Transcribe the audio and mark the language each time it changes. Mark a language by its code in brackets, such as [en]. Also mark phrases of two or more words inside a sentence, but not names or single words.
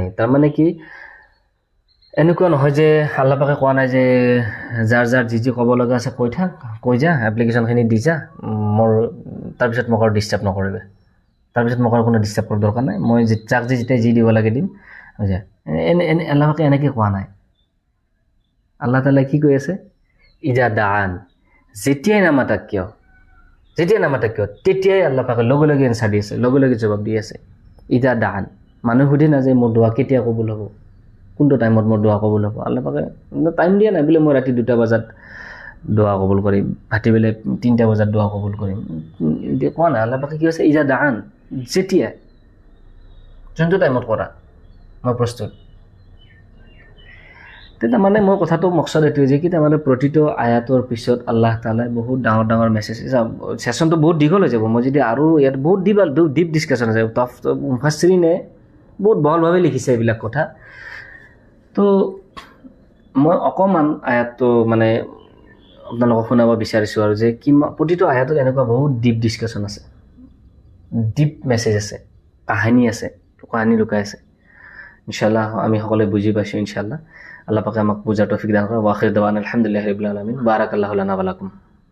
[as] তাৰমানে কি এনেকুৱা নহয় যে আল্লাহ পাকে কোৱা নাই যে যাৰ যি ক'ব লগা আছে কৈ যা, এপ্লিকেশ্যনখিনি দি যা, মোৰ তাৰপিছত মোক আৰু ডিষ্টাৰ্ব নকৰিবে, তাৰপিছত মোক আৰু কোনো ডিষ্টাৰ্ব কৰাৰ দৰকাৰ নাই, মই যাক যেতিয়া যি দিব লাগে দিম। আল্লাহ পাকে এনেকৈ কোৱা নাই। আল্লাহ তাআলাই কি কৈ আছে? [ar] إذا دعان, [as] যেতিয়াই নামাতাক কিয়, তেতিয়াই আল্লাহ পাকে লগে লগে এনচাৰ দি আছে, লগে লগে জবাব দি আছে। [ar] إذا دعان, [as] মানুহ সুধে না যে মোৰ দোৱা কেতিয়া কবুল হ'ব, কোনটো টাইমত মোৰ দোৱা কবুল হ'ব। আল্লাহ পাকে টাইম দিয়া নাই, বোলে মই ৰাতি 2টা বজাত দোৱা কবুল কৰিম, ভাটিবেলা 3টা বজাত দোৱা কবুল কৰিম, এতিয়া কোৱা নাই। আল্লাহ পাকে কি হৈছে? [ar] إذا دعان, [as] যেতিয়া, যোনটো টাইমত কৰা মই প্ৰস্তুত। তাৰমানে মোৰ কথাটো মকচদ এইটোৱে যে কি তাৰমানে প্ৰতিটো আয়াতৰ পিছত আল্লাহ তাআলাই বহুত ডাঙৰ ডাঙৰ মেছেজ, ছেশ্যনটো বহুত দীঘল হৈ যাব, মই যদি আৰু ইয়াত বহুত [en] deep discussion [as] আছে, মুফাssiৰিনে বহুত বহলভাৱে লিখিছে এইবিলাক কথা। তো মই অকণমান আয়াতটো মানে আপোনালোকক শুনাব বিচাৰিছোঁ আৰু যে প্ৰতিটো আয়াতত এনেকুৱা বহুত [en] deep discussion [as] আছে, [en] deep message [as] আছে, কাহিনী আছে, কাহিনী লুকাই আছে। ইনশাআল্লাহ আমি সকলোৱে বুজি পাইছোঁ ইনশাআল্লাহ। আল্লাহ পাকে আমাক বুজাৰ তৌফিক দান কৰক। [ar] وآخر دعوانا الحمد لله رب العالمين. بارك الله لنا ولكم.